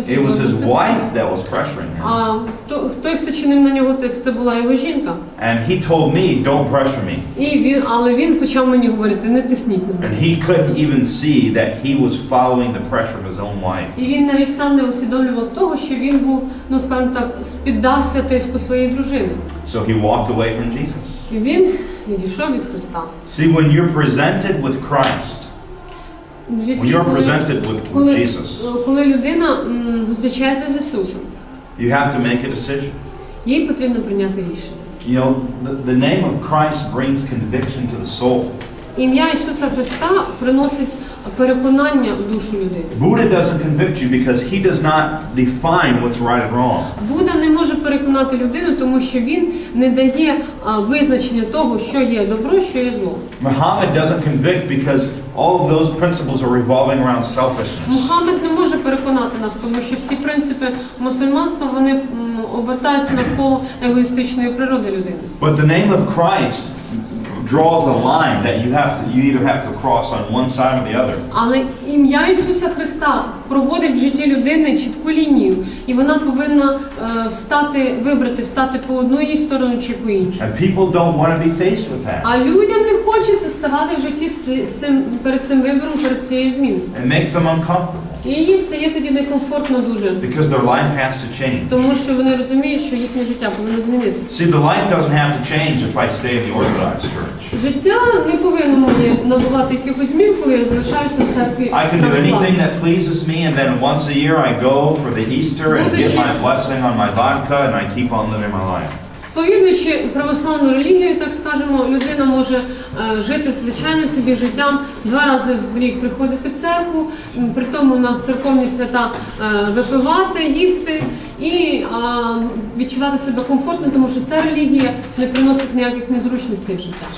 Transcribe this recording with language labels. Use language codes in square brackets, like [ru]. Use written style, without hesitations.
[en] It was his wife that was pressuring him. [uk] А той, хто чинив на нього тиск, це була його жінка. [en] And he told me, don't pressure me. [uk] Але він почав мені говорити, не тисніть на мене. [en] And he couldn't even see that he was following the pressure of his own wife. [uk] І він навіть сам не усвідомлював того, що він був, скажімо так, піддався тиску своєї дружини. [en] So he walked away from Jesus. [uk] І він відійшов від Христа. [en] See, when you're presented with Christ, [uk] В [en] when [uk] житті, [en] you're presented with Jesus, [uk] коли людина зустрічається з Ісусом, [en] you have to make a decision. [uk] їй потрібно прийняти рішення. [en] You know, the name of Christ brings conviction to the soul. [uk] Ім'я Ісуса Христа приносить переконання в душу людини. [en] Buddha doesn't convict you because he does not define what's right and wrong. [uk] Будда не може переконати людину, тому що він не дає визначення того, що є добро, що є зло. [en] Muhammad doesn't convict because all of those principles are revolving around selfishness. [uk] Мухаммед не може переконати нас, тому що всі принципи мусульманства, вони обертаються навколо егоїстичної природи людини. [en] But the name of Christ draws a line that you either have to cross on one side or the other. [uk] Але ім'я Ісуса Христа проводить в житті людини чітку лінію, і вона повинна вибрати, стати по одну її сторону чи по іншу. [en] And people don't want to be faced with that. [uk] А людям не хочеться ставати в житті перед цим вибором, перед цією зміною. [en] It makes them uncomfortable. [uk] І їм стає тоді некомфортно дуже. [en] Because their life has to change. [uk] Тому що вони розуміють, що їхнє життя повинно змінитися. [en] See, the life doesn't have to change if I stay in the Orthodox Church. [uk] Життя не повинно мені набувати якихось змін, коли я залишаюся в церкві [en] I can do anything [uk] православній. [en] that pleases me, and then once a year I go for the Easter and get my blessing on my vodka, and I keep on living my life. [uk] Сповідуючи православну релігію, так скажемо, людина може жити звичайним собі життям, 2 рази в рік приходити в церкву, при тому на церковні свята випивати, їсти і відчувати себе комфортно, тому що ця релігія не приносить ніяких незручностей в життя.